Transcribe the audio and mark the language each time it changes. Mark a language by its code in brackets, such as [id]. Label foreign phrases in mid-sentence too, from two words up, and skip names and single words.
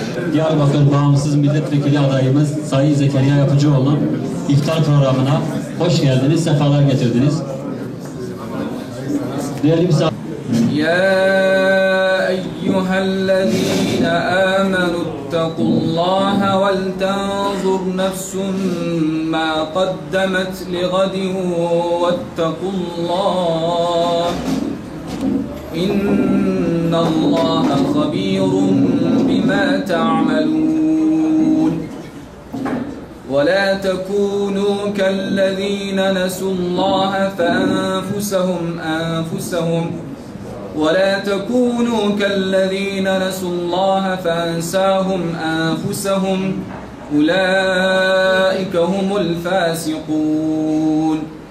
[tr] Diyarbakır Bağımsız Milletvekili adayımız Sayın Zekeriya Yapıcıoğlu iftar programına hoş geldiniz, sefalar getirdiniz. Değerli misafirler. [ar] يَا أَيُّهَا الَّذِينَ آمَنُوا اتَّقُوا اللَّهَ وَلْتَنظُرْ نَفْسٌ مَا قَدَّمَتْ لِغَدٍ وَاتَّقُوا اللَّهَ. إِنَّ اللَّهَ خَبِيرٌ بِمَا تَعْمَلُونَ. وَلَا تَكُونُوا كَالَّذ۪ينَ نَسُوا اللّٰهَ فَأَنفُسَهُمْ أَنفُسَهُمْ أُولَٰئِكَ هُمُ الْفَاسِقُونَ